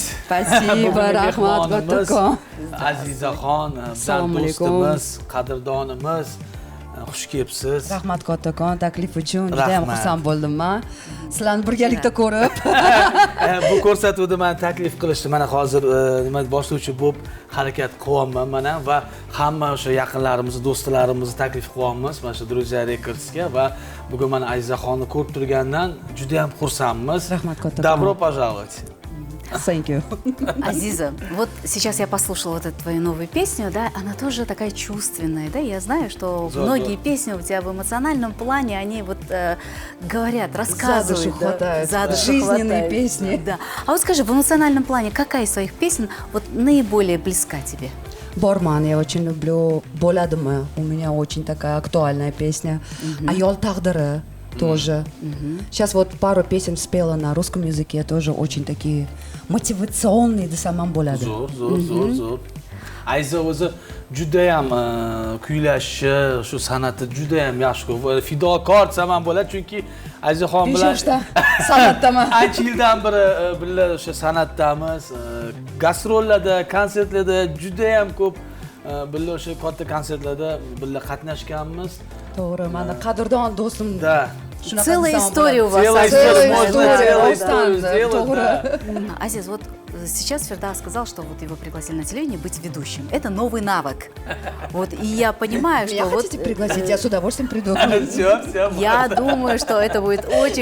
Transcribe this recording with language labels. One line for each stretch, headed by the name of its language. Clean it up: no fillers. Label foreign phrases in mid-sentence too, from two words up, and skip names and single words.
Russian: Спасибо,
Uzbek: Bugungi rahmat, mehmonimiz kattakon. Azizaxon, Assalomu alaykum. do'stimiz, qadrdonimiz, xush kelibsiz. Rahmat kattakon, taklif uchun juda ham Rahmat. xursand bo'ldim men. Sizlarni birgalikda ko'rib. Bu ko'rsatuvda meni taklif qilishdi. Mana hozir nima boshlovchi bo'lib harakat qilyapman mana va hamma o'sha yaqinlarimizni, do'stlarimizni taklif qilyapmiz mana shu Друзья Records'ga va bugun mana Azizaxonni ko'rib turgandan juda ham xursandmiz. Rahmat kattakon.
Russian: Добро пожаловать.
English: Thank you.
Russian: Азиза, вот сейчас я послушала вот эту твою новую песню, да, она тоже такая чувственная, да, я знаю, что Да, многие да. песни у тебя в эмоциональном плане, они вот говорят, рассказывают. душу хватает, За да. душу Жизненные хватает. песни. Да. А вот скажи, в эмоциональном плане, какая из своих песен вот наиболее близка тебе? Борман я очень люблю. Bo'ladimi? У меня очень такая актуальная песня. Ayol taqdiri тоже. Сейчас вот пару песен спела на русском языке, тоже очень такие мотивационные,
Uzbek: desam ham bo'ladi. Zo'r. Ayza o'zi juda ham kuylashi, shu san'ati juda ham yaxshi. Fidokor desam ham bo'ladi, chunki Ayzaxon bilan 5 yoshda san'atdaman. ancha yildan beri birga o'sha san'atdamiz. Gastrollarda, konsertlarda juda ham ko'p birga o'sha katta konsertlarda birga qatnashganmiz. To'g'ri, mana qadrdon do'stim. Da. Shunaqa
Russian: Целая
Uzbek: desam
Russian: история у вас. Целая Aziz. история, Целая можно история, целую Рустам, историю да, сделать, to'g'ri. да. Азиз, вот сейчас Ферда сказал, что вот его пригласили на телевидение быть ведущим. Это новый навык. Вот, и я понимаю, Меня что вот... хотите пригласить? Я с удовольствием приду. Все, Я думаю, что это будет очень